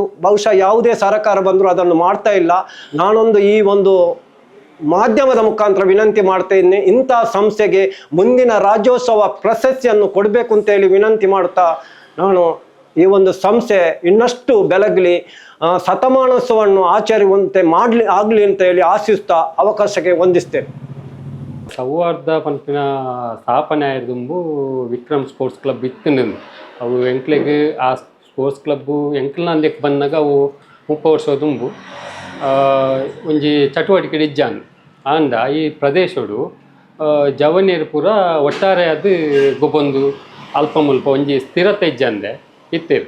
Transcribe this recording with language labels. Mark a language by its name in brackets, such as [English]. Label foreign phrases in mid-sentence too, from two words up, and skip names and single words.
[Kannada] ಬಹುಶಃ ಯಾವುದೇ ಸರಕಾರ ಬಂದರೂ ಅದನ್ನು ಮಾಡ್ತಾ ಇಲ್ಲ. ನಾನೊಂದು ಈ ಒಂದು ಮಾಧ್ಯಮದ ಮುಖಾಂತರ ವಿನಂತಿ ಮಾಡ್ತಾ ಇದ್ದೀನಿ, ಇಂಥ ಸಂಸ್ಥೆಗೆ ಮುಂದಿನ ರಾಜ್ಯೋತ್ಸವ ಪ್ರಶಸ್ತಿಯನ್ನು ಕೊಡಬೇಕು ಅಂತೇಳಿ ವಿನಂತಿ ಮಾಡ್ತಾ, ನಾನು ಈ ಒಂದು ಸಂಸ್ಥೆ ಇನ್ನಷ್ಟು ಬೆಳಗಲಿ, ಶತಮಾನೋತ್ಸವವನ್ನು ಆಚರಿಸುವಂತೆ ಆಗಲಿ ಅಂತ ಹೇಳಿ ಆಶಿಸ್ತಾ ಅವಕಾಶಕ್ಕೆ ವಂದಿಸ್ತೇನೆ. [Tulu] ಸೌಹಾರ್ದ ಪಂಪಿನ ಸ್ಥಾಪನೆ ಆಯ್ದುಂಬು ವಿಕ್ರಮ್ ಸ್ಪೋರ್ಟ್ಸ್ ಕ್ಲಬ್ ಇತ್ತು. ಅವು ಎಂಕ್ಲೆಗೆ ಆ [English] sports club [Tulu] ಎಂಕ್ಲಂದಕ್ಕೆ ಬಂದಾಗ ಅವು 30 ವರ್ಷ ದುಂಬು ಒಂಜಿ ಚಟುವಟಿಕೆ ಇಜ್ಜಾನು ಅಂದ ಈ ಪ್ರದೇಶಡು ಜವನಿಯರು ಪೂರ ಒಟ್ಟಾರೆ ಅದು ಗೊಬ್ಬೊಂದು ಅಲ್ಪ ಮುಲ್ಪ ಒಂಜಿ ಸ್ಥಿರತೆ ಇಜ್ಜಂದೆ ಇತ್ತೇರು.